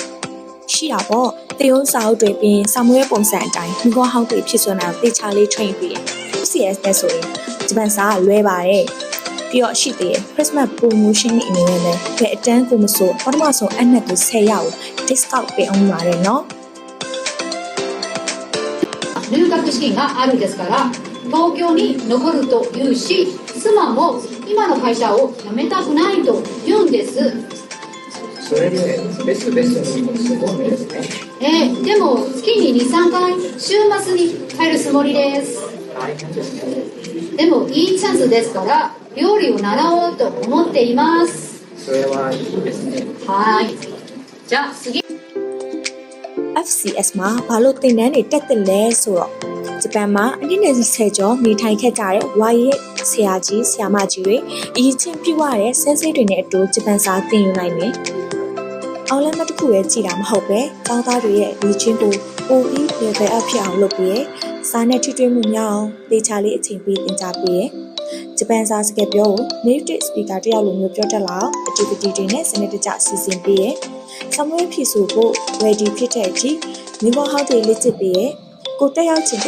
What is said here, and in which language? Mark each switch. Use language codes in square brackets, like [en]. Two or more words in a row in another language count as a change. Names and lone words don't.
[my] ။ရှိတာပေါ့။တေယုံစာအုပ်တွေပြင်စာမွေးပုံစံအတိုင်းမိကောဟောင်းတွေဖြစ်စွမ်းတာတေချာလေး train ပေးတယ်။ CS နဲ့ဆိုရင်ဂျပန်စာလွဲပါတယ်။ပြီးတော့ရှိသေးတယ် [en] Christmas promotion [my] အနေနဲ့လည်းဘယ်အတန်းကိုမဆိုပထမဆုံးအနက်ကို10ရောက် discount ပေးအောင်ပါတယ်နော် [ja] 入学資金があるですから東京に残るというし妻も今の会社を辞めたくないと言うんですそれでベストのすごいですねでも月に 2,3 回週末に帰るつもりですでもいいチャンスですから料理を習おうと思っていますそれはいいですねはいじゃあ次 [my] FCS မှာဘာလို့သင်တန်းတွေတက်တယ်လဲဆိုတော့ဂျပန်မှာအနည်းငယ်10ကျော်နေထိုင်ခဲ့ကြတဲ့ဝါရီရဲ့ဆရာကြီးဆရာမကြီးတွေအရေးချင်းပြည့်ဝတဲ့ဆန်းစစ်တွေနဲ့အတူဂျပန်စာသင်ယူနိုင်တယ်။အောင်လမ်းမတစ်ခုပဲကြ ည်တာမဟုတ်ပဲကျောင်းသားတွေရဲ့လေ့ကျင့်ကိုပိုပြီး [en] level up [my] ဖြစ်အောင်လုပ်ပြီးရစာနဲ့ထိတွေ့မှုများအောင်တေချာလေးအချိန်ပေးသင်ကြားပေးရဂျပန်စာစကားပြောကို [en] native speaker [my] တ ယောက်လိုမျိုးပြောတတ်လာအောင် activity တွေနဲ့စနစ်တကျစီစဉ်ပေးရစာမွေးဖြည့်ဆို့ဖို့ ready ဖြစ်တဲ့အထိမိဘဟောင်းတွေလေ့ကျင့်ပေးရကိုတက်ရောက်ချင်